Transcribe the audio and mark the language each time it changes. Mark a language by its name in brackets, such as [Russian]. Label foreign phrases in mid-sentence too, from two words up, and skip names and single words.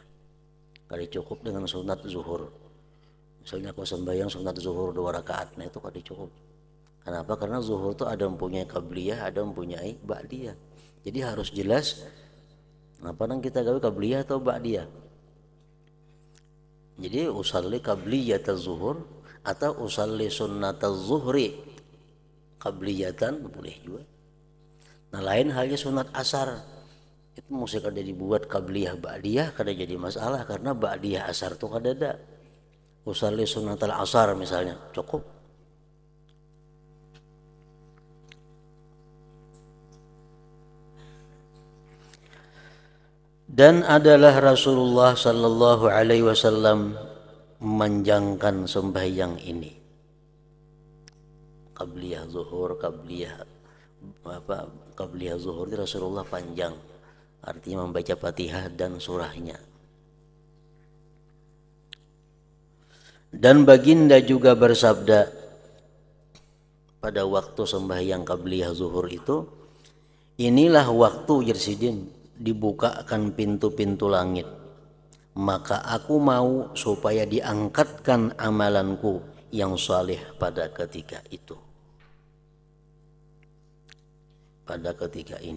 [Indonesian] Kali cukup dengan sunat zuhur. Misalnya aku sembahyang sunat zuhur 2 rakaat, nah itu kali cukup. Kenapa? Karena zuhur itu ada mempunyai qabliyah, ada mempunyai ba'diyah. Jadi harus jelas apa yang kita gawe, qabliyah atau ba'diyah. Jadi [Arabic] أصلي قبلية الظهر [Indonesian] atau [Arabic] أصلي سنة الظهر قبلية [Indonesian] boleh juga. [Banjar] Nah lain halnya sunat asar, itu mesti kada dibuat qabliyah ba'diyah, kada jadi masalah karena ba'diyah asar itu kada ada. [Arabic] أصلي سنة العصر [Indonesian] misalnya cukup. Dan adalah Rasulullah [Arabic] صلى الله عليه وسلم [Indonesian] memanjangkan sembahyang ini. Qabliyah zuhur, qabliyah zuhur itu Rasulullah panjang. Artinya membaca Fatihah dan surahnya. Dan baginda juga bersabda pada waktu sembahyang qabliyah zuhur itu, inilah waktu Jersidin dibukakan pintu-pintu langit, maka aku mau supaya diangkatkan amalanku yang saleh pada ketika itu, pada ketika ini.